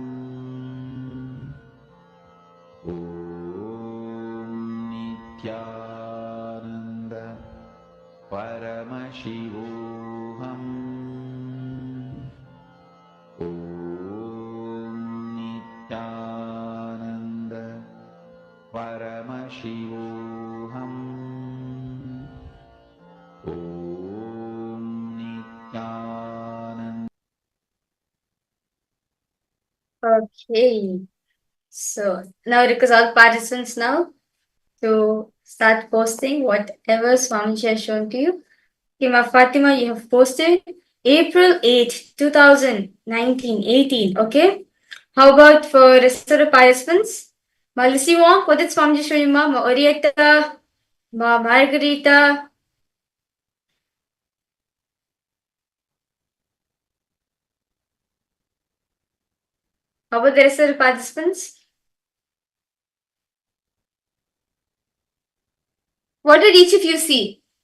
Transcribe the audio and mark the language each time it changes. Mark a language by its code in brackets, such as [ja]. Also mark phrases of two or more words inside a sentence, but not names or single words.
[en] Nithyananda Paramashivoham Nithyananda Paramashivoham Nithyananda. Okay. So now request all participants now to start posting whatever Swamiji has shown to you. Kima Fatima, you have posted April 8, 2019, 18. Okay. How about for rest of the participants? Ma Lucy Wong, what did Swamiji show you, ma? Ma Orietta, ma Margarita. How about the rest of the participants? What did each of you see?